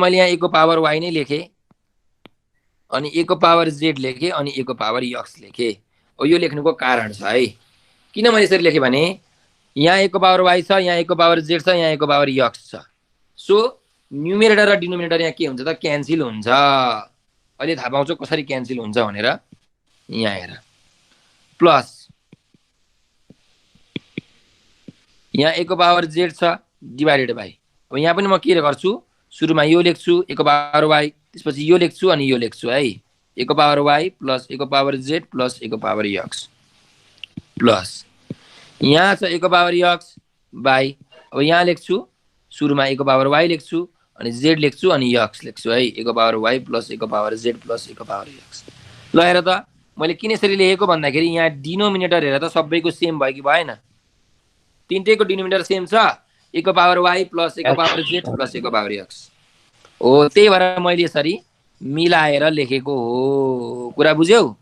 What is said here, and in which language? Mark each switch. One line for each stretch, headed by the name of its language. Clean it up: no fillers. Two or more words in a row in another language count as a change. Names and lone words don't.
Nepali: मैले यहाँ a को पावर y नै लेखेँ अनि a को पावर z लेखेँ अनि a को पावर x लेखेँ हो यो लेख्नुको कारण छ है किन मैले यसरी लेखेँ भने यहाँ a को पावर y छ यहाँ a को पावर z छ यहाँ a को पावर x छ सो न्युमिनेटर र डिनोमिनेटर यहाँ के हुन्छ त क्यान्सल हुन्छ अहिले थाहा पाउँछौ कसरी क्यान्सल हुन्छ भनेर यहाँ हेर प्लस यहाँ a को पावर z छ
English: divided by
Nepali: अब यहाँ पनि म के गर्छु सुरुमा यो लेख्छु a को पावर y त्यसपछि यो लेख्छु अनि यो लेख्छु है a को पावर y प्लस a को पावर z प्लस a को पावर x प्लस यहाँ छ a को पावर x बाइ अब यहाँ लेख्छु सुरुमा a को पावर y लेख्छु अनि z लेख्छु अनि x लेख्छु है a को पावर y प्लस a को पावर z प्लस a को पावर x ल हेर त मैले किन यसरी लेखेको भन्दाखेरि यहाँ डिनोमिनेटर हेरेर त सबैको सेम भयो कि भएन? तिनटैको डिनोमिनेटर सेम छ, a को पावर y प्लस a को पावर z प्लस a को पावर x हो। त्यही भएर मैले यसरी मिलाएर लेखेको हो। कुरा बुझ्यौ?